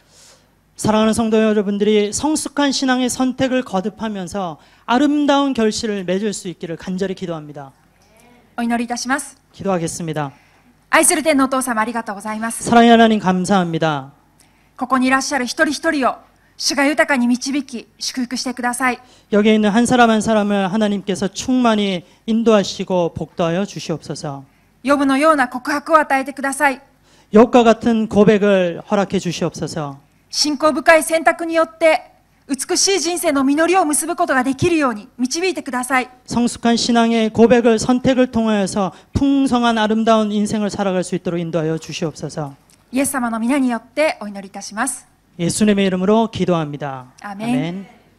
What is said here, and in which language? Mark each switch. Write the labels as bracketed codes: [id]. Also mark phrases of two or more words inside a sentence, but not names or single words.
[ko] 사랑하는 성도 여러분들이 성숙한 신앙의 선택을 거듭하면서 아름다운 결실을 맺을 수 있기를 간절히 기도합니다. [ja] お祈りいたします。 [ko] 기도하겠습니다. [ja] 愛する天のお父様ありがとうございます。 [ko] 사랑의 하나님 감사합니다. [ja] ここにいらっしゃる一人一人を主が豊かに導き祝福してください。 [ko] 여기에 있는 한 사람 한 사람을 하나님께서 충만히 인도하시고 복도하여 주시옵소서. [ja] ヨブのような告白を与えてください。 [ko] 욥과 같은 고백을 허락해 주시옵소서. [ja] 信仰深い選択によって美しい人生の実りを結ぶことができるように導いてください。 [ko] 성숙한 신앙의 고백을 선택을 통하여서 풍성한 아름다운 인생을 살아갈 수 있도록 인도하여 주시옵소서. [ja] イエス様の皆によってお祈りいたします。 [ko] 예수님의 이름으로 기도합니다. 아멘.